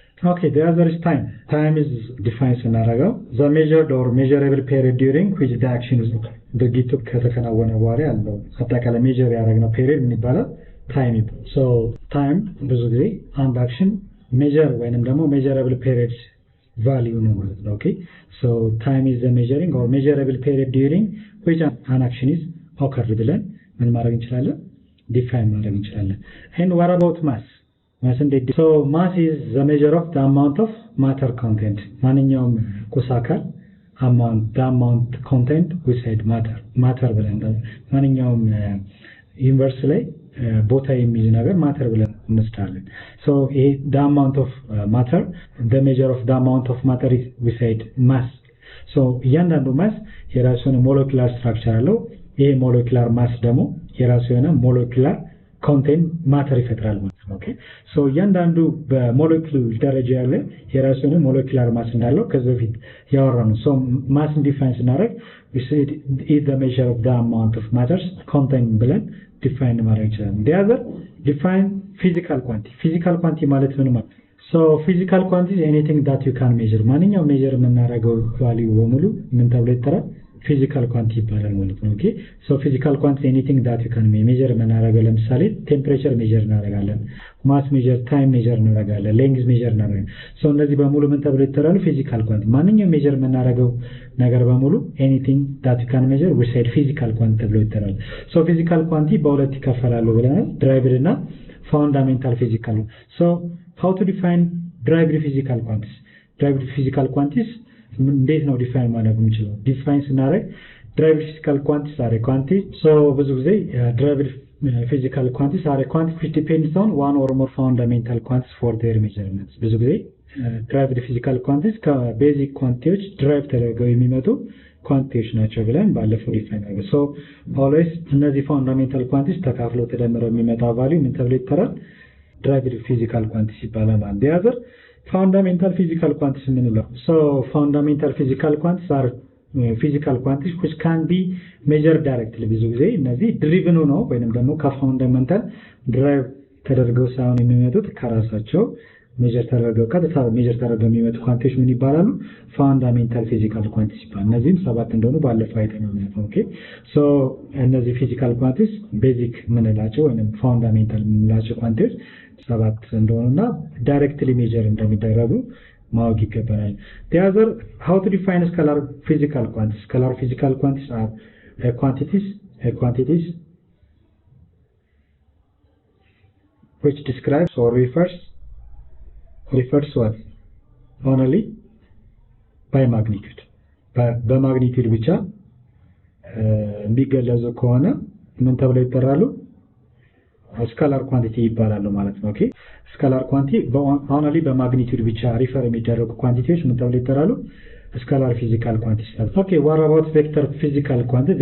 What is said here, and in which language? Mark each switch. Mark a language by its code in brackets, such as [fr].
[en] ኦኬ the other is time is defined ስናደርገው the measured or measurable period during which the action is [am] ድርጊቱ ከተከናወነ በኋላ ያለው አጠቃላይ ሜጀር ያደረግነው ፔሪድ ምን ይባላል? ታይም ይባላል። ሶ ታይም ብዙ ጊዜ አንድ አክሽን ሜጀር ወይንም ደግሞ measurable period value ነው ማለት ነው። ኦኬ ሶ [en] time is the measuring or measurable period during which an action is occurred [am] ብለን ምን ማድረግ እንችላለን? ዲፋይን ማድረግ እንችላለን። [en] and what about mass? So mass is the measure of the amount of matter content. ማንኛውም ቁስ አካል the amount content we said matter ብለን [am] ማንኛውም ዩኒቨርስ ላይ ቦታ የሚይዝ ነገር ማተር ብለን እንወስዳለን። [en] so the amount of matter, the measure of the amount of matter is we said mass. [am] so እያንዳንዱ ማስ የራሱ የሆነ ሞለኪላር ስትራክቸር አለው። ይሄ ሞለኪላር ማስ ደግሞ የራሱ የሆነ ሞለኪላር ኮንቴንት ማተር ይፈጥራል ማለት ነው። ኦኬ ሶ እያንዳንዱ በሞለኪውል ደረጃ ያለ የራሱ የሆነ ሞለኪላር ማስ እንዳለው ከዚህ በፊት ያወራነው። ሶ ማስ ዲፋይን ስናደርግ [en] we said is the measure of the amount of matters contained [am] ብለን ዲፋይን ማድረግ ይችላል። the other define physical quantity. physical quantity ማለት ምን ማለት? [en] so physical quantity is anything that you can measure. [am] ማንኛውም ሜጀር የምናደርገው ቫልዩ በሙሉ ምን ተብሎ ይጠራል? physical quantity ይባላል ማለት ነው። ኦኬ so physical quantity [en] anything that you can measure [am] የምናደርገው ለምሳሌ ቴምፕሬቸር ሜጀር እናደርጋለን፣ ማስ ሜጀር፣ ታይም ሜጀር እናደርጋለን፣ ሌንግዝ ሜጀር እናደርጋለን። so እነዚህ በሙሉ ምን ተብሎ ይጠራሉ? physical quantity። ማንኛውም ሜጀር የምናደርገው ነገር በሙሉ [en] anything that you can measure we said physical [am] quantity ተብሎ ይጠራል። so physical quantity በሁለት ይከፈላሉ ብለናል፣ derived እና fundamental physical። so [en] how to define derived physical quantities? [am] derived physical quantities እንዴት ነው ዲፋይን ማድረግ የምንችለው? ዲፋይን ስናደርግ [en] derived physical quantities are a quantity. so ብዙ ጊዜ derived physical quantities are a quantity which depends on one or more fundamental quantities for their measurements. [am] ብዙ ጊዜ [en] derived physical quantities [am] ከቤዚክ ኳንቲቲዎች ድራይቭ ተደርገው የሚመጡ ኳንቲቲዎች ናቸው ብለን ባለፈው ዲፋይን አድርገን። so always እነዚህ fundamental quantities ተካፍለው ተደምረው የሚመጣ ቫልዩ ምን ተብሎ ይጠራል? [en] derived physical quantities [am] ይባላል ማለት ነው። [en] the other fundamental physical quantities የምንለው so fundamental physical quantities are physical quantities which can be measured directly. [am] ብዙ ጊዜ እነዚህ ድሪቭን ነው ወይንም ደግሞ ከፋውንዳሜንታል ድራይቭ ተደርገው ሳይሆን የሚመጡት ከራሳቸው ሜጀር ተደርገው ቀጥታ ሜጀር ተደርገው የሚመጡ ኳንቲቲዎች ምን ይባላሉ? ፋንዳሜንታል ፊዚካል ኳንቲቲስ ይባላሉ። እነዚህም 7 እንደሆኑ ባለፈው አይተናል። ኦኬ ሶ እነዚህ ፊዚካል ኳንቲቲስ ቤዚክ ምንላቸው ወይንም ፋንዳሜንታል ምንላቸው ኳንቲቲዎች 7 እንደሆኑና ዳይሬክትሊ ሜጀር እንደሚደረጉ ማወቅ ይገባናል። [en] The other how to define scalar physical quantities. Scalar physical quantities are quantities which describes or refers what? Only by magnitude. [am] በማግኒቲዩድ ብቻ የሚገለጹ ከሆነ ምን ተብለው ይጠራሉ? ስካላር ኳንቲቲ ይባላሉ ማለት ነው። ኦኬ ስካላር ኳንቲቲ ኦንሊ በማግኒቲዩድ ብቻ ሪፈር የሚደረጉ ኳንቲቲዎች ምን ተብለው ይጠራሉ? ስካላር ፊዚካል ኳንቲቲስ። ኦኬ [en] what about vector physical quantities?